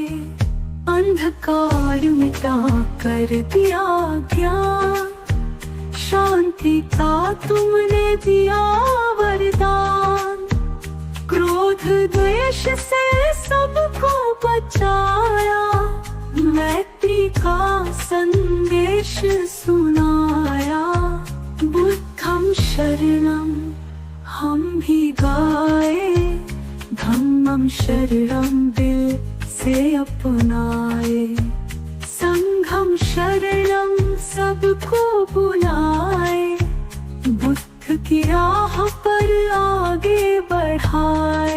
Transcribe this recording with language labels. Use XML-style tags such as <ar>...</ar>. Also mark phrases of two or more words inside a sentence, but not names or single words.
<hi>अंधकार मिटा कर दिया ज्ञान, शांति का तुमने दिया वरदान। क्रोध द्वेष से सबको बचाया, मैत्री का संदेश सुनाया।</hi> <pi>बुद्धं शरणं</pi> <hi>हम भी गाए,</hi> <pi>धम्मं शरणं</pi> <hi>दिल से अपनाए।</hi> <pi>संघं शरणं</pi> <hi>सबको बुलाए, बुद्ध की राह पर आगे बढ़ाए।</hi>